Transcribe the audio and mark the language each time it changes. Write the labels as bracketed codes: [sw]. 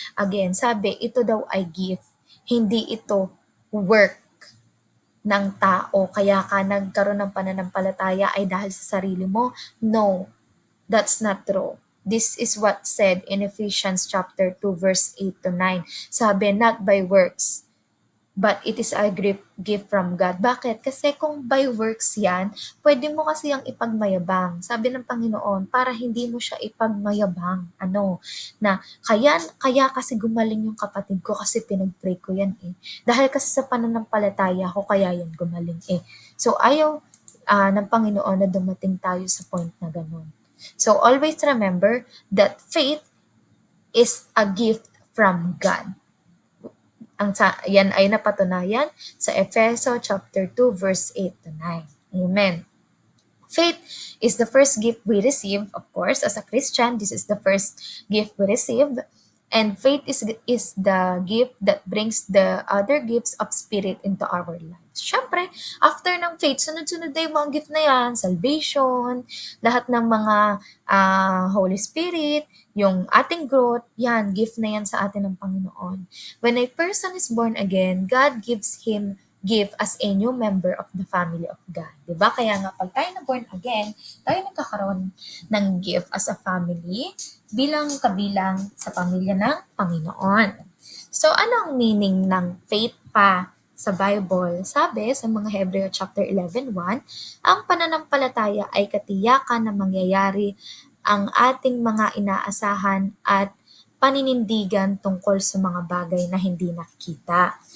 [tl] Again, sabi, ito daw ay gift, hindi ito work ng tao. Kaya ka nagkaroon ng pananampalataya ay dahil sa sarili mo? [en] No, that's not true. This is what said in Ephesians chapter 2 verse 8 to 9. Sabi, not by works, but it is a gift from God. [tl] Bakit? Kasi kung by works yan, pwede mo kasi yung ipagmayabang. Sabi ng Panginoon, para hindi mo siya ipagmayabang. Ano? Na, kaya kasi gumaling yung kapatid ko kasi pinag-pray ko yan eh. Dahil kasi sa pananampalataya ko, kaya yan gumaling eh. So, ayaw ng Panginoon na dumating tayo sa point na ganun. [en] So, always remember that faith is a gift from God. [tl] Yan ay napatunayan sa Efeso chapter 2 verse 8 to 9. Amen. [en] Faith is the first gift we receive, of course, as a Christian. This is the first gift we receive. And faith is the gift that brings the other gifts of spirit into our lives. [tl] Siyempre, after ng faith, sunod-sunod na yung mga gift na yan, salvation, lahat ng mga Holy Spirit, yung ating growth, yan, gift na yan sa atin ng Panginoon. [en] When a person is born again, God gives him gift as a new member of the family of God. [tl] Diba? Kaya nga, pag tayo na born again, tayo nagkakaroon ng gift as a family bilang kabilang sa pamilya ng Panginoon. So, ano ang meaning ng faith pa sa Bible? Sabi sa mga Hebreo chapter 11:1, ang pananampalataya ay katiyakan na mangyayari ang ating mga inaasahan at paninindigan tungkol sa mga bagay na hindi nakikita.